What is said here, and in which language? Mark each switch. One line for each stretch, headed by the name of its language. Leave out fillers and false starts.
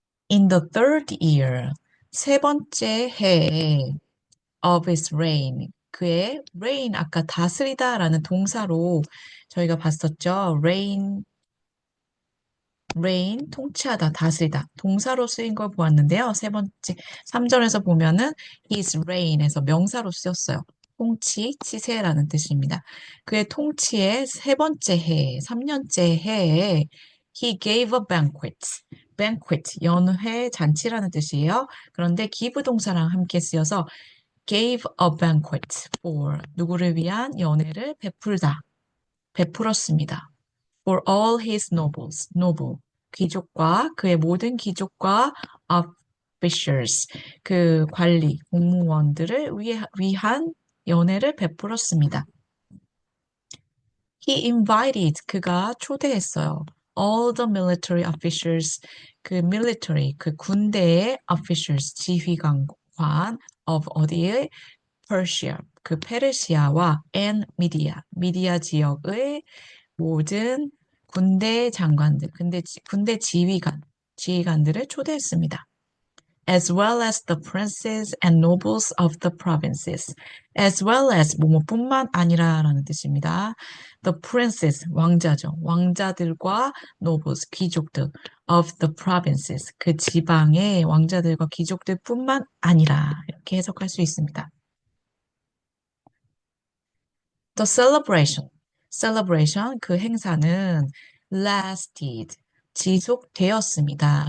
English: In the third year,
Korean: 세 번째 해에
English: of his reign.
Korean: 그의 reign, 아까 다스리다라는 동사로 저희가 봤었죠. reign, 통치하다, 다스리다. 동사로 쓰인 걸 보았는데요. 세 번째, 3절에서 보면은
English: his reign
Korean: 에서 명사로 쓰였어요. 통치, 치세라는 뜻입니다. 그의 통치의 세 번째 해, 3년째 해에
English: he gave a banquet,
Korean: 연회 잔치라는 뜻이에요. 그런데 give 동사랑 함께 쓰여서
English: gave a banquet for
Korean: 누구를 위한 연회를 베풀었습니다.
English: For all his noble,
Korean: 귀족과 그의 모든 귀족과 officials, 그 관리, 공무원들을 위한 연회를 베풀었습니다.
English: He invited,
Korean: 그가 초대했어요.
English: All the military officials,
Korean: 그 military, 그 군대의 officials, 지휘관 of 어디에? Persia, 그 페르시아와 and 미디아 지역의 모든 군대 장관들, 군대 지휘관들을 초대했습니다.
English: As well as the princes and nobles of the provinces. As well as
Korean: 뭐뭐뿐만 아니라라는 뜻입니다.
English: The princes,
Korean: 왕자죠. 왕자들과 nobles, 귀족들
English: of the provinces.
Korean: 그 지방의 왕자들과 귀족들뿐만 아니라 이렇게 해석할 수 있습니다.
English: The celebration,
Korean: 그 행사는 lasted, 지속되었습니다.